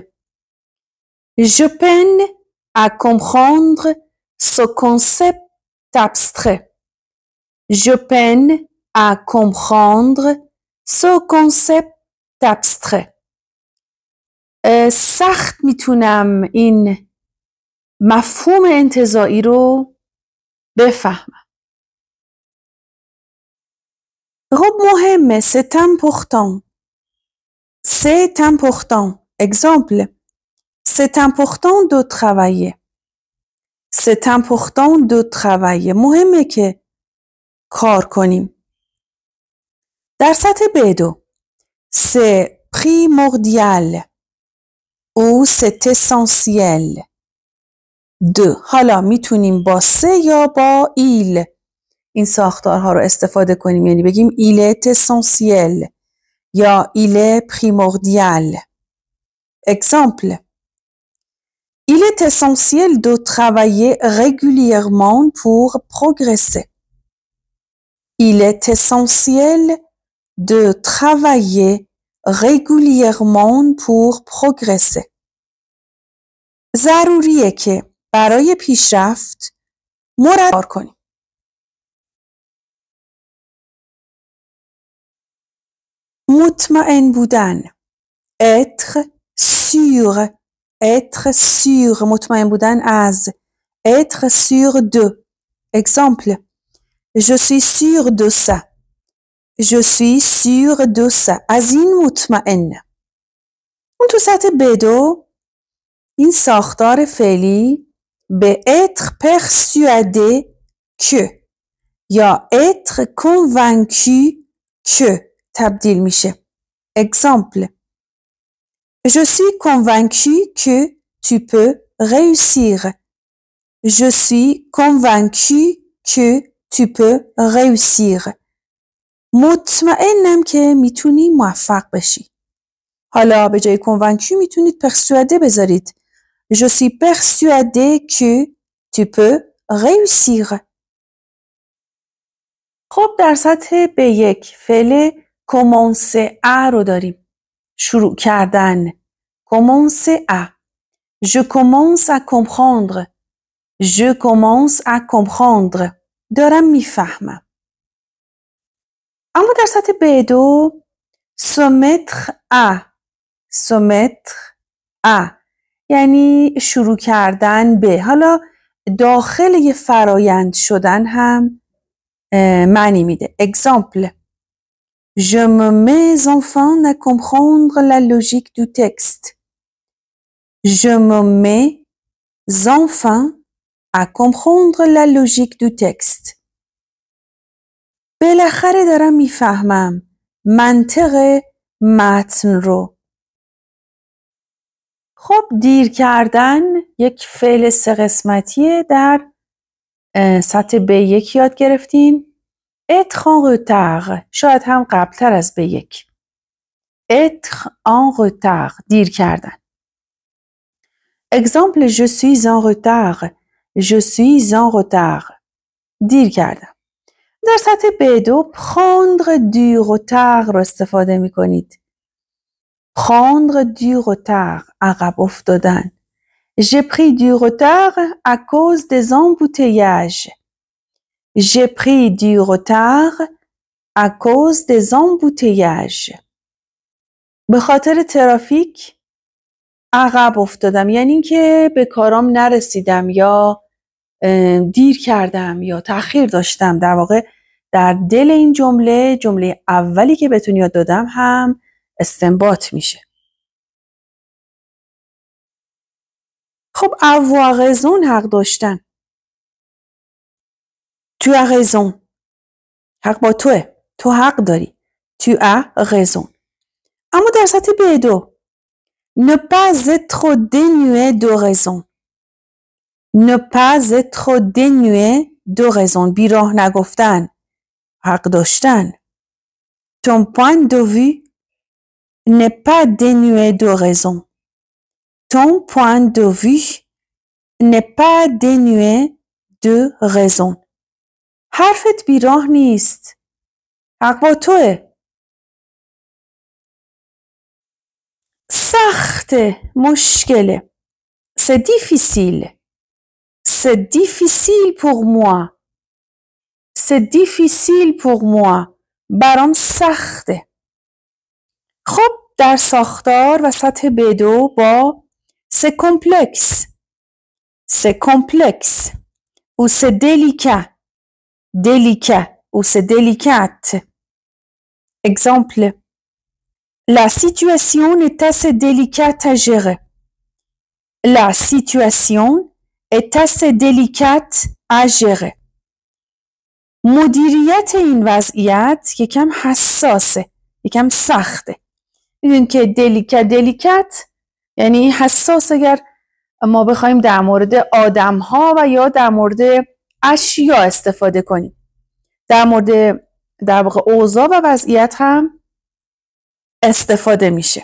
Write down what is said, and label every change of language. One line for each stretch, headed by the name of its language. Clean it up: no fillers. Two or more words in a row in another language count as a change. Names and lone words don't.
French: Je peine à comprendre ce concept abstrait. Je peine à comprendre ce concept abstrait.
Persian: سخت میتونم این مفهوم انتزاعی رو بفهمم. خب مهمه.
French: C'est important. C'est important. Exemple. C'est important de travailler. C'est important de travailler.
Persian: مهمه که کار کنیم. در سطح B2
French: c'est primordial ou c'est essentiel de.
Persian: حالا میتونیم با سه یا با il این ساختارها رو استفاده کنیم، یعنی بگیم
French: il est essentiel
Persian: یا
French: il est primordial. Exemple. Il est essentiel de travailler régulièrement pour progresser. Il est essentiel de travailler régulièrement pour progresser.
Persian: ضروریه که برای پیشرفت مرتب کنیم. مطمئن بودن.
French: être sûr. être sûr.
Persian: مطمئن بودن از.
French: être sûr de. Exemple. Je suis sûr de ça. Je suis sûr de ça.
Persian: از این مطمئن. اون تو سطح B2 این ساختار فعلی به
French: être persuadé que
Persian: یا
French: être convaincu que
Persian: تبدیل میشه.
French: Exemple. Je suis convaincu que tu peux réussir. Je suis convaincu que tu peux réussir.
Persian: مطمئنم که میتونی موفق بشی. حالا به جای convaincu میتونید persuadé بذارید.
French: Je suis persuadé que tu peux réussir.
Persian: خب در سطح B1 فعل
French: commencer à
Persian: رو داریم. شروع کردن.
French: commencer à. Je commence à comprendre. Je commence à comprendre.
Persian: دارم میفهمم. اما در سطح B2
French: se mettre à. se mettre à
Persian: یعنی شروع کردن به. حالا داخل یه فرایند شدن هم معنی میده.
French: Exemple. Je me mets enfin à comprendre la logique du texte. Je me mets enfin à comprendre la logique du texte.
Persian: بالاخره دارم میفهمم منطق متن رو. خب دیر کردن یک فعل 3 قسمتیه. در سطح B1 یاد گرفتین.
French: être en retard
Persian: شاید هم قبلتر از B1.
French: être en retard
Persian: دیر کردن.
French: exemple je suis en retard. je suis en retard
Persian: دیر کردم. در سطح B2
French: prendre du retard
Persian: رو استفاده می کنید.
French: prendre du retard
Persian: عقب افتادن.
French: j'ai pris du retard à cause des embouteillages. j'ai pris du retard à cause des embouteillages.
Persian: به خاطر ترافیک عقب افتادم، یعنی اینکه به کارام نرسیدم یا دیر کردم یا تأخیر داشتم. در واقع در دل این جمله اولی که بهتون یاد دادم هم استنباط میشه. خب
French: avoir raison
Persian: حق داشتن.
French: tu as raison
Persian: حق با توه، تو حق داری.
French: tu as raison.
Persian: اما در سطح B2
French: ne pas être dénué de raison. ne pas être dénué de raison
Persian: بیراه نگفتن، حق داشتن.
French: ton point de vue n'est pas dénué de raison. ton point de vue n'est pas dénué de raison.
Persian: حرفت بیراه نیست، حق با توه. سخته، مشکله.
French: c'est difficile. c'est difficile pour moi. c'est difficile pour moi.
Persian: برام سخته. خب در ساختار و سطح B2 با
French: c'est complexe. c'est complexe ou c'est délicat. délicat ou c'est délicate. exemple la situation est assez délicate à gérer. la situation est assez délicate à gérer.
Persian: مدیریت این وضعیت یکم حساسه، یکم سخته. میدونین که دلیکت یعنی حساس. اگر ما بخوایم در مورد آدم‌ها و یا در مورد اشیا استفاده کنیم، در مورد در واقع اوضاع و وضعیت هم استفاده میشه.